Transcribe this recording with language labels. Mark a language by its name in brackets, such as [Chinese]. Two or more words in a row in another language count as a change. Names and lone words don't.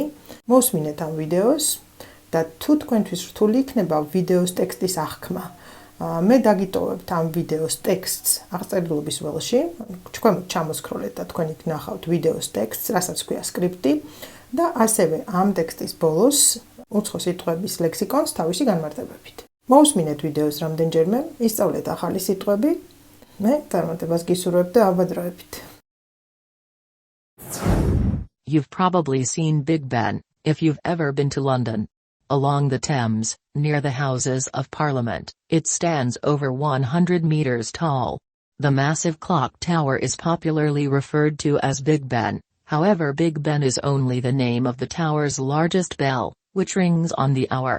[Georgian] მოსმინეთ ამ ვიდეოს და თუ თქვენთვის რთული იქნება ვიდეოს ტექსტის აღქმა, მე დაგიტოვებთ ამ ვიდეოს ტექსტს აღწერილობის ველში, თქვენ ჩამოსკროლეთ და თქვენ იქ ნახავთ ვიდეოს ტექსტს, რასაც ქვია სკრიპტი და ასევე ამ ტექსტის ბოლოს უცხო სიტყვების ლექსიკონს თავისი განმარტებებით. მოусმინეთ ვიდეოს რამდენჯერმე, ისწავლეთ ახალი სიტყვები, მე წარმატებას გისურვებ და ავადროებით. [English] You've probably seen Big Ben, if you've ever been to London. Along the Thames, near the Houses of Parliament, it stands over 100 meters tall. The massive clock tower is popularly referred to as Big Ben, however Big Ben is only the name of the tower's largest bell, which rings on the hour.